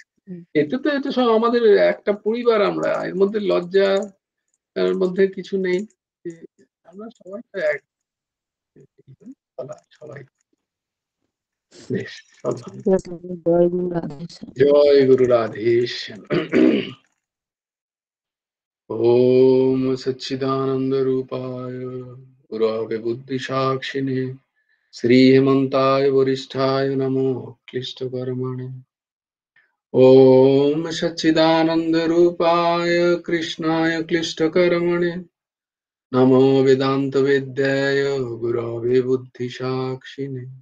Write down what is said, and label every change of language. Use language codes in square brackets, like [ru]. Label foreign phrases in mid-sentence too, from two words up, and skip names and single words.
[bn] এটা সব আমাদের একটা পরিবার, আমরা এর মধ্যে লজ্জা এর মধ্যে কিছু নেই। যে আমরা সবাই তো এক, সবাই বেশ, সব ভালো। ঠিক আছে, জয় গুরু রাধে। জয় গুরু রাধেশ্যাম। [sa] ओम सच्चिदानंद रूपाय गुरवे बुद्धि साक्षिणे श्री हेमंताय वरिष्ठाय नमो क्लिष्ट कर्मणे। ओम सच्चिदानंद रूपाय कृष्णाय क्लिष्ट कर्मणे नमो वेदांत विद्याय गुरवे बुद्धि साक्षिणे।